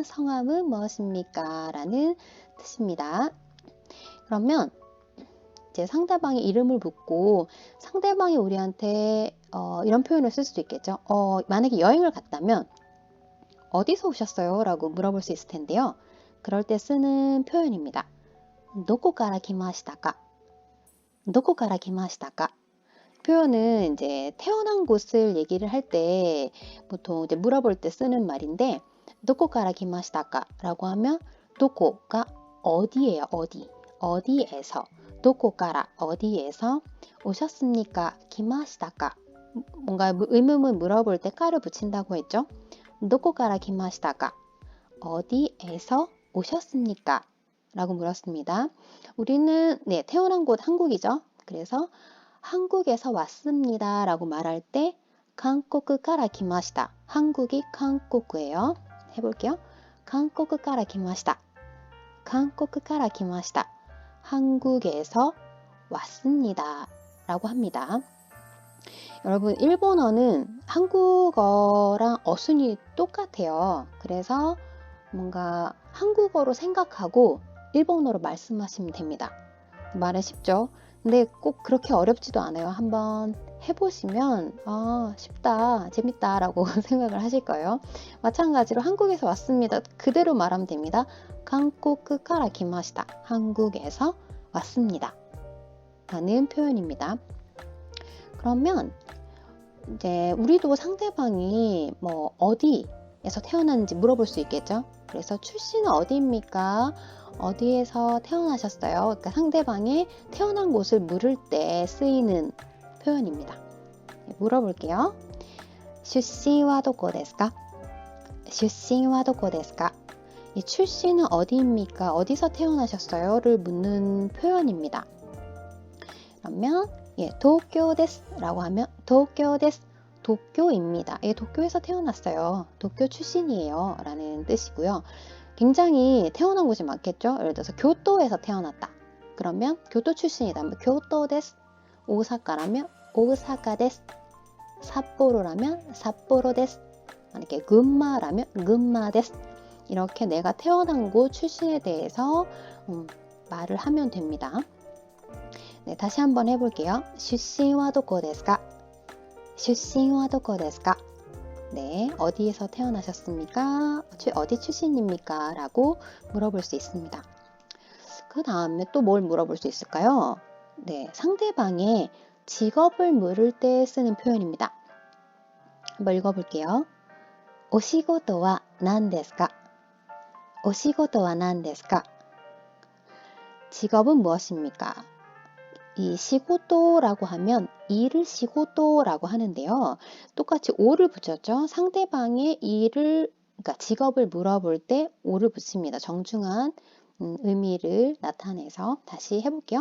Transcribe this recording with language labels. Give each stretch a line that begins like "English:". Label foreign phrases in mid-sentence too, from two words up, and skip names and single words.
Korean: 성함은 무엇입니까? 라는 뜻입니다. 그러면 이제 상대방의 이름을 묻고 상대방이 우리한테 이런 표현을 쓸 수도 있겠죠. 만약에 여행을 갔다면 어디서 오셨어요? 라고 물어볼 수 있을 텐데요. 그럴 때 쓰는 표현입니다.
Japanese: どこから来ましたか? どこから来ましたか?
Korean: 표현은 이제 태어난 곳을 얘기를 할 때 보통 이제 물어볼 때 쓰는 말인데
Japanese: どこから来ましたか?
Korean: 라고 하면 どこ 가 어디예요? 어디. 어디에서.
Japanese: どこから
Korean: 어디에서 오셨습니까?
Japanese: 来ましたか?
Korean: 뭔가 의문문 물어볼 때 까를 붙인다고 했죠.
Japanese: どこから来ましたか?
Korean: 어디에서 오셨습니까? 라고 물었습니다. 우리는 태어난 곳 한국이죠. 그래서 한국에서 왔습니다 라고 말할 때 한국
Japanese: から来ました.
Korean: 한국이 한국이에요. 해볼게요. 한국
Japanese: から来ました. 한국から来ました.
Korean: 한국에서 왔습니다 라고 합니다. 여러분 일본어는 한국어랑 어순이 똑같아요. 그래서 뭔가 한국어로 생각하고 일본어로 말씀하시면 됩니다. 말은 쉽죠? 근데 꼭 그렇게 어렵지도 않아요. 한번 해보시면 쉽다, 재밌다 라고 생각을 하실 거예요. 마찬가지로 한국에서 왔습니다. 그대로 말하면 됩니다. 한국
Japanese: から来ました.
Korean: 한국에서 왔습니다. 라는 표현입니다. 그러면 이제 우리도 상대방이 뭐 어디에서 태어났는지 물어볼 수 있겠죠? 그래서 출신은 어디입니까? 어디에서 태어나셨어요? 그러니까 상대방의 태어난 곳을 물을 때 쓰이는 표현입니다. 물어볼게요.
Japanese: 出身はどこですか? 出身はどこですか?
Korean: 이 출신은 어디입니까? 어디서 태어나셨어요?를 묻는 표현입니다. 그러면 도쿄 데스 라고 하면 도쿄 데스, 도쿄입니다. 도쿄에서 태어났어요. 도쿄 출신이에요 라는 뜻이고요. 굉장히 태어난 곳이 많겠죠. 예를 들어서 교토에서 태어났다. 그러면 교토 출신이다. 교토 데스. 오사카라면 오사카 데스. 삿포로라면 삿포로 데스. 만약에 근마라면 근마 데스. 이렇게 내가 태어난 곳 출신에 대해서 말을 하면 됩니다. 네, 다시 한번 해볼게요.
Japanese: 出身はどこですか? 出身はどこですか?
Korean: 네, 어디에서 태어나셨습니까? 어디 출신입니까? 라고 물어볼 수 있습니다. 그 다음에 또 뭘 물어볼 수 있을까요? 네, 상대방의 직업을 물을 때 쓰는 표현입니다. 한번 읽어볼게요.
Japanese: お仕事は何ですか? お仕事は何ですか?
Korean: 직업은 무엇입니까? 이 시고도라고 하면 일을 시고도라고 하는데요. 똑같이 오를 붙였죠. 상대방의 일을, 그러니까 직업을 물어볼 때 오를 붙입니다. 정중한 의미를 나타내서 다시 해볼게요.